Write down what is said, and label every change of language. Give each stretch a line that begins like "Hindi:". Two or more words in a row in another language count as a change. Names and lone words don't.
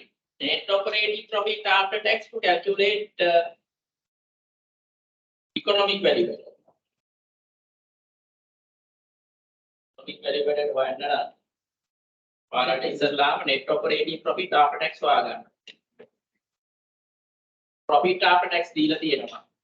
English: Net operating profit after tax to calculate economic value. Economic value
Sinhala: වන්න පාරට ඉස්සරලාම
English: net operating profit after tax හොයාගන්න. Profit after tax
Sinhala: දීලා තියෙනවා.